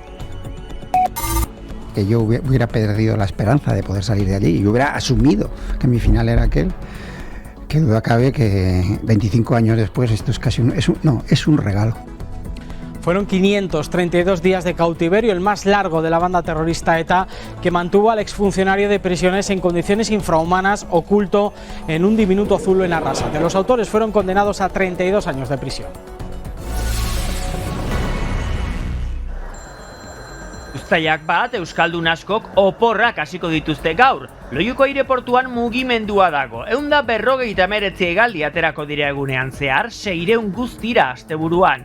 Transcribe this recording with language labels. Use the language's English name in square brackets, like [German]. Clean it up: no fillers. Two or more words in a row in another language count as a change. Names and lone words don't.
[Spanish] Que yo hubiera perdido la esperanza de poder salir de allí y hubiera asumido que mi final era aquel, que duda cabe que 25 años después esto es casi es un regalo. Fueron 532 días de cautiverio, el más largo de la banda terrorista ETA, que mantuvo al exfuncionario de prisiones en condiciones infrahumanas, oculto en un diminuto zulo en Arrasate. Los autores fueron condenados a 32 años de prisión. [Basque] Uztaiak bat, euskaldun askok oporrak hasiko dituzte gaur. Loiuko aireportuan mugimendua dago. 159 hegaldi aterako dira egunean zehar, 600 guztira asteburuan.